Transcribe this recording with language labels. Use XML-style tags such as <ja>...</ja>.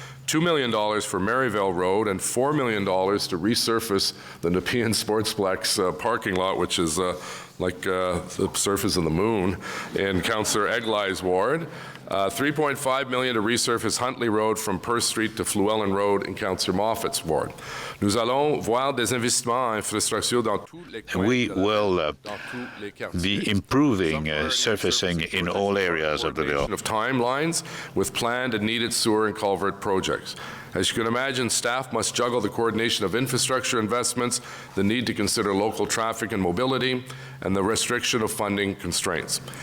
<en>$2 million for Maryvale Road, and $4 million to resurface the Nepean Sportsplex parking lot, which is like the surface of the moon, in Councillor Eglai's ward. $3.5 million to resurface Huntley Road from Perth Street to Fluellen Road in Councillor Moffat's ward.</en> <fr>Nous allons voir des investissements en infrastructure dans tous les coins.</fr> <en>We will be improving surfacing in all areas of the bill. Of timelines with planned and needed sewer and culvert projects. As you can imagine, staff must juggle the coordination of infrastructure investments, the need to consider local traffic and mobility, and the restriction of funding constraints.</en>